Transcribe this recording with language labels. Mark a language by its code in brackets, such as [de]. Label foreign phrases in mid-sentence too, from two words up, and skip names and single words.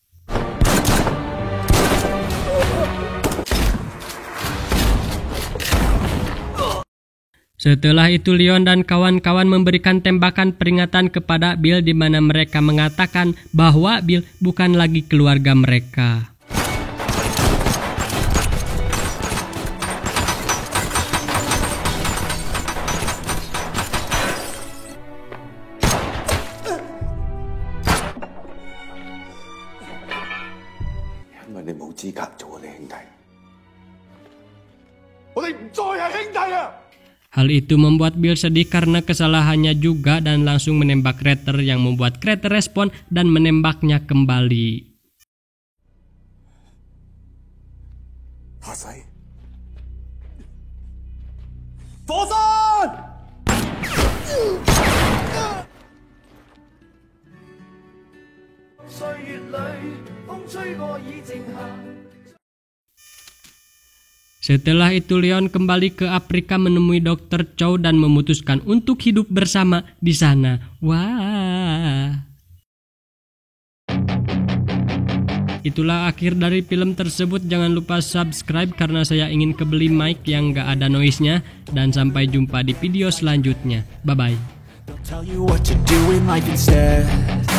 [id] Setelah itu Leon dan kawan-kawan memberikan tembakan peringatan kepada Bill, di mana mereka mengatakan bahwa Bill bukan lagi keluarga mereka. [yue] 因為你冇資格做我哋兄弟，我哋唔再係兄弟啊！ [id] Hal itu membuat Bill sedih karena kesalahannya juga dan langsung menembak Crater yang membuat Crater respon dan menembaknya kembali. [yue] 下世火山！歲月裏，風吹過已靜下。 [id] Setelah itu Leon kembali ke Afrika menemui Dr. Chow dan memutuskan untuk hidup bersama di sana. Wah. Itulah akhir dari film tersebut. Jangan lupa subscribe karena saya ingin kebeli mic yang gak ada noise-nya. Dan sampai jumpa di video selanjutnya. Bye-bye. [en] Tell you what to do in life instead.